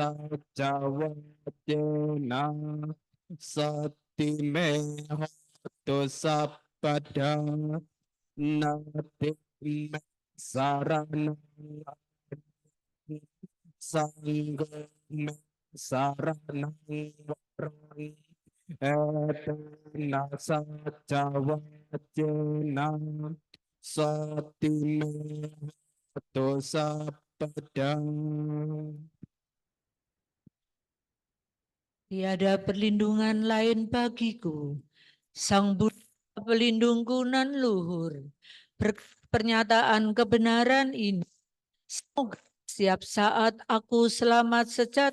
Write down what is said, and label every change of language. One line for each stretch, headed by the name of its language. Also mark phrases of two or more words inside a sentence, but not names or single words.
Pali: sajawajena sati me hotu sabada nati me saranang sanggo me saranang varang etena sajawajena sati me hotu sabada.
Indonesian: Tiada perlindungan lain bagiku. Sang Buddha pelindungku nan luhur. Pernyataan kebenaran ini, semoga setiap saat aku selamat sejati.